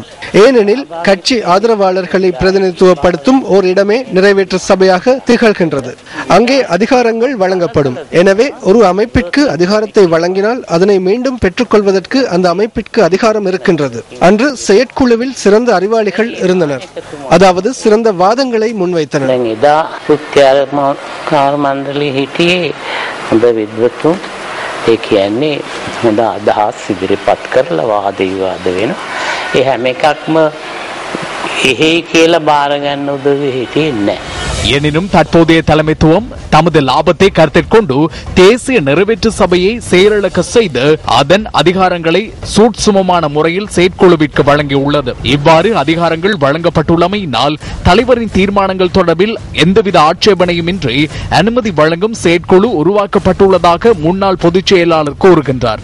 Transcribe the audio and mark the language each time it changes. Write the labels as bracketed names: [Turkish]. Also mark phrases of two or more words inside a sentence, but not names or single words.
[Tamil] ஏனெனில் கட்சி ஆதரவாளர்களை பிரதிநிதித்துவப்படுத்தும் ஓர் இடமே நிறைவேற்று சபையாக திகழ்கின்றது. அங்கே அதிகாரங்கள் வழங்கப்படும். எனவே ஒரு அமைப்பிற்கு அதிகாரத்தை வழங்கினால் அதனை மீண்டும் பெற்றுக்கொள்வதற்கு அந்த அமைப்பிற்கு அதிகாரம் இருக்கின்றது. அன்று செயற்குழுவில் சிறந்த அறிவாளிகள் இருந்தனர், அதாவது சிறந்த வாதங்களை முன்வைத்தனர். [Sinhala] ඒ කියන්නේ හොඳ අදහස් ඉදිරිපත් කරලා වාද විවාද වෙන ඒ හැම එකක්ම එහෙයි කියලා බාර ගන්න උදවි හිටියේ නැහැ. [Tamil] எனினும் தற்போதைய தலைமைத்துவம் தமது லாபத்தை கருத்தில் கொண்டு தேசிய நிறைவேற்று சபையை செயலிழக்க செய்து அதன் அதிகாரங்களை சூட்சுமமான முறையில் செயற்குழுவிற்கு வழங்கியுள்ளது. இவ்வாறு அதிகாரங்கள் வழங்கப்பட்டுள்ளமையினால் தலைவரின் தீர்மானங்கள் தொடர்பில் எந்தவித ஆட்சேபனையுமின்றி அனுமதி வழங்கும் செயற்குழு உருவாக்கப்பட்டுள்ளதாக முன்னாள் பொதுச் செயலாளர் கூறுகின்றார்.